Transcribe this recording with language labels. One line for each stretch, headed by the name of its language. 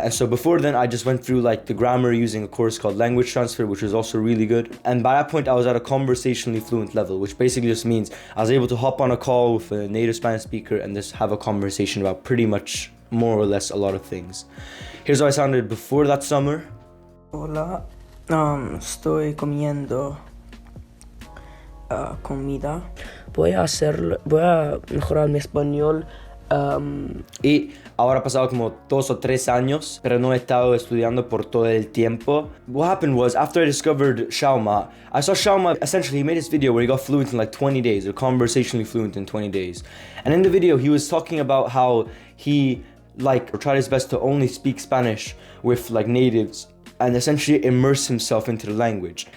English: And so before then, I just went through like the grammar using a course called Language Transfer, which was also really good. And by that point, I was at a conversationally fluent level, which basically just means I was able to hop on a call with a native Spanish speaker and just have a conversation about pretty much more or less a lot of things. Here's how I sounded before that summer.
Spanish: Hola, estoy comiendo comida. Voy a mejorar mi español. Y ahora ha pasado como 2 o 3 años, pero no he estado estudiando por todo el tiempo.
English: What happened was, after I discovered Xiaoma, I saw Xiaoma, essentially he made this video where he got fluent in like 20 days, or conversationally fluent in 20 days. And in the video, he was talking about how he tried his best to only speak Spanish with like natives and essentially immerse himself into the language.